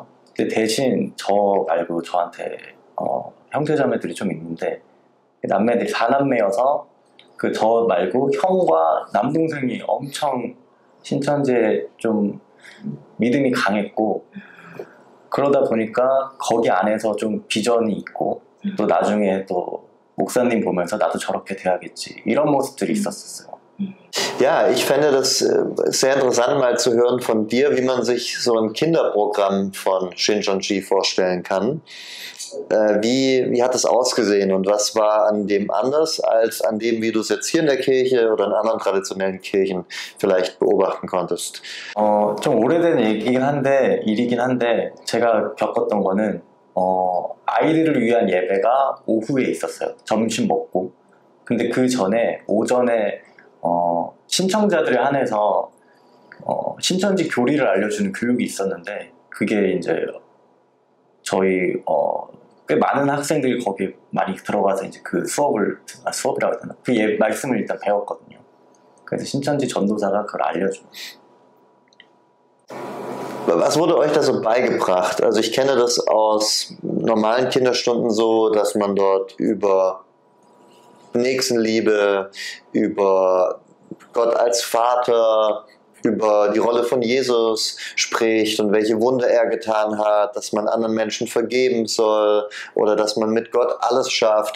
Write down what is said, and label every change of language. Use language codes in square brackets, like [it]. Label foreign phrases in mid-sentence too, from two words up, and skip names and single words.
[ko] 근데 대신 저 말고 저한테 형제자매들이 좀 있는데, 남매들이 4남매여서 그 저 말고 형과 남동생이 엄청 신천지에 좀 믿음이 강했고, 그러다 보니까 거기 안에서 좀 비전이 있고, 또 나중에 또 목사님 보면서 나도 저렇게 돼야겠지, 이런 모습들이 있었어요. [de] Ja, ich fände das sehr interessant, mal zu hören von dir, wie man sich so ein Kinderprogramm von Shincheonji vorstellen kann. Wie hat es ausgesehen und was war an dem anders als an dem, wie du es jetzt hier in der Kirche oder in anderen traditionellen Kirchen vielleicht beobachten konntest? [ko] 좀 오래된 일이긴 한데 제가 겪었던 거는 아이들을 위한 예배가 오후에 있었어요. 점심 먹고. 근데 그 전에 오전에 신청자들에 한해서 신천지 교리를 알려주는 교육이 있었는데, 그게 이제 저희 꽤 많은 학생들이 거기 많이 들어가서 이제 그 수업이라고 해야 되나? 그 말씀을 일단 배웠거든요. 그래서 신천지 전도사가 그걸 알려줘요. [de] Was wurde euch da so beigebracht? Also ich kenne das aus normalen Kinderstunden so, dass man dort über Nächstenliebe, über Gott als Vater, über die Rolle von Jesus spricht und welche Wunder er getan hat, dass man anderen Menschen vergeben soll oder dass man mit Gott alles schafft.